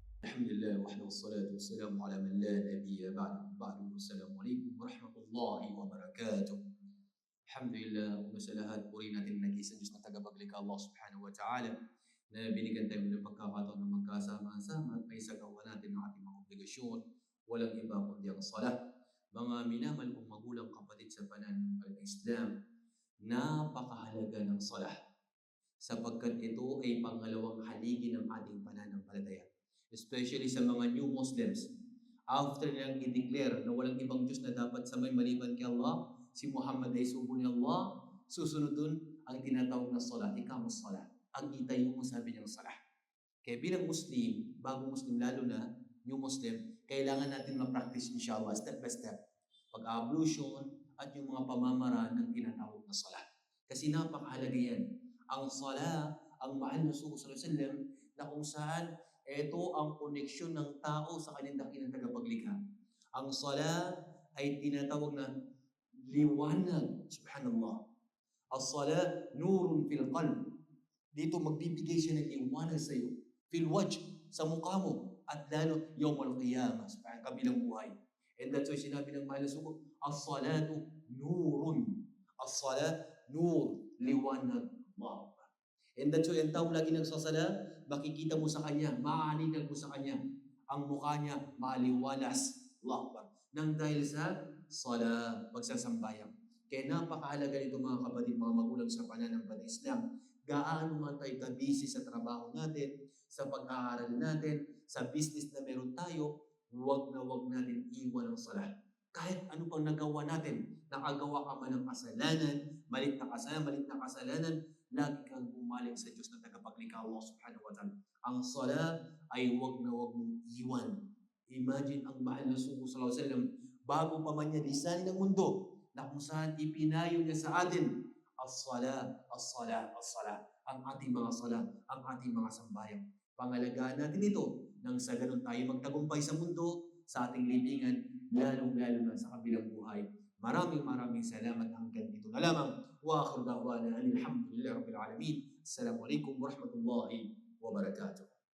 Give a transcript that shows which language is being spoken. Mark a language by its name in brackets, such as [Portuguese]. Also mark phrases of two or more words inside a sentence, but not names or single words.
[Arabic] الحمد لله وحده والصلاة والسلام على من لا نبي بعد والسلام عليكم ورحمة الله wabarakatuh. [Filipino] Alhamdulillah, una sa lahat, puri natin ang nag-iisang Diyos na tagapaglikha Allah [Arabic] سبحانه وتعالى [Filipino] na binigyan tayo ng pagkakataon na magkasama-sama at may sagawa natin ang ating mga obligasyon. Walang iba kundi ang salah. Mga minamahal kong magulang kapatid sa pananampalatayang Islam, napakahalaga ng salah sapagkat ito ay pangalawang haligi ng ating pananampalataya. Especially sa mga [English] new Muslims. [Filipino] After nilang i-declare na walang ibang Diyos na dapat samay maliban kay Allah, si Muhammad ay sugo ni Allah, susunod dun ang tinatawag na salah, [Arabic] إقامة الصلاة. [Filipino] Ang itayo mo sabi niyang salah. Kaya bilang Muslim, bagong Muslim lalo na, [English] new Muslim, [Filipino] kailangan natin ma-practice inshallah, [English] step by step. [Filipino] Pag-ablution at yung mga pamamaraan ng tinatawag na salah. Kasi napakahalaga yan. Ang salah, ang mahal na sugo [Arabic] صلى الله عليه وسلم, [Filipino] na kung saan ito ang koneksyon ng tao sa kanyang dakilang tagapaglikha. Ang salah ay tinatawag na liwanag. [Arabic] سبحان الله. الصلاة نور في القلب. [Filipino] Dito magbibigay siya ng liwanag sa iyo. [Arabic] في الوجه, [Filipino] sa mukha mo. At lalo, [Arabic] يوم القيامة, [Filipino] sa kabilang buhay. [English] And that's why [Filipino] sinabi ng mahal na sugo, [Arabic] الصلاة نور. الصلاة، نور, liwanag. Allah. [English] And that's why [Filipino] ang tao lagi nagsasala, makikita mo sa kanya, maalinag mo sa kanya. Ang mukha niya, maaliwalas. [Arabic] الله أكبر. [Filipino] Nang dahil sa sala, pagsasambayang. Kaya napakahalaga nito mga kapatid, mga magulang sa pananampalatayang Islam. Gaano man tayo kabisi sa trabaho natin, sa pag-aaral natin, sa business na meron tayo, huwag natin iwan ang sala. Kahit ano pang nagawa natin, nakagawa ka man ng kasalanan, malit na kasalanan, lagi kang bumalik sa Diyos na tagapaglikha Allah [Arabic] سبحانه وتعالى. [Filipino] Ang sala ay huwag mong iwan. Imagine ang mahal na sugo [Arabic] صلى الله عليه وسلم, [Filipino] bago pa man niya lisanin ng mundo, na kung saan ipinayo niya sa atin, [Arabic] الصلاة، الصلاة، الصلاة, [Filipino] ang ating mga sala, ang ating mga sambayang. Pangalagaan natin ito, nang sa ganun tayo magtagumpay sa mundo, sa ating libingan, lalong-lalo na sa kabilang buhay. Maraming salamat hanggang dito na lamang. [Arabic] وآخر دعوانا الحمد لله رب العالمين. السلام عليكم ورحمة الله وبركاته.